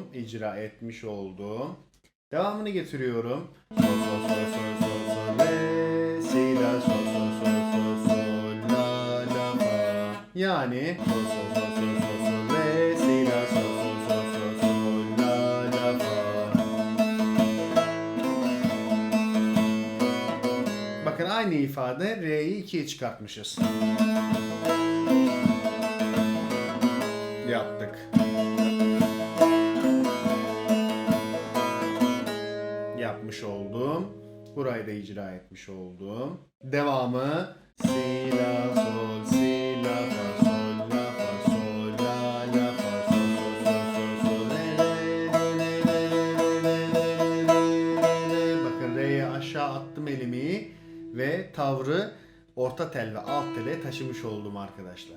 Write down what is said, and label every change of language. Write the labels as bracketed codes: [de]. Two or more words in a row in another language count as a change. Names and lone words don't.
[tr] İcra etmiş oldum. Devamını getiriyorum. Sol sol sol sol sol sol re si la sol sol sol sol sol la la fa. Yani sol sol sol sol sol sol re si la sol sol sol sol sol la la fa. Bakın aynı ifade re'yi 2'ye çıkartmışız. Yaptık. Yapmış oldum. Burayı da icra etmiş oldum. Devamı si la sol si la fa sol la fa sol la la fa sol sol sol sol sol re. Bakın re'ye aşağı attım elimi ve tavrı orta tel ve alt tele taşımış oldum arkadaşlar.